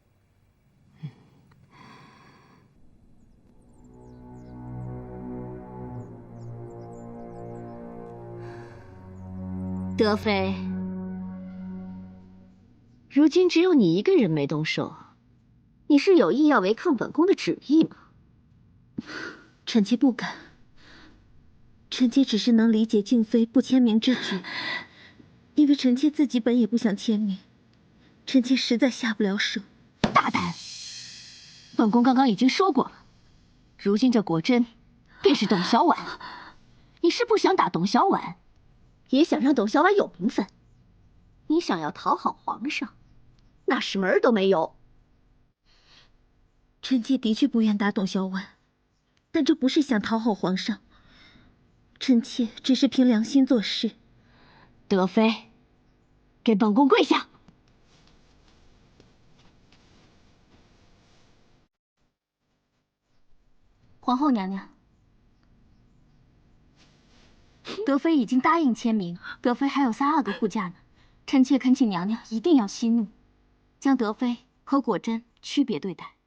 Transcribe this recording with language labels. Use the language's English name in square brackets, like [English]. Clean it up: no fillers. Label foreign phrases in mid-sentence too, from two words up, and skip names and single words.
[Chinese] 德妃，如今只有你一個人沒動手，你是有意要違抗本宮的旨意嗎？臣妾不敢，臣妾只是能理解靜妃不簽名之舉，因為臣妾自己本也不想簽名，臣妾實在下不了手。大膽！本宮剛剛已經說過了，如今這果真便是董小宛，你是不想打董小宛，也想讓董小宛有名分，你想要討好皇上，那是門兒都沒有。臣妾的確不願打董小宛，但這不是想討好皇上，臣妾只是憑良心做事。德妃，給本宮跪下！皇後娘娘，德妃已經答應簽名，德妃還有32個護駕呢，臣妾懇請娘娘一定要息怒，將德妃和果真區別對待。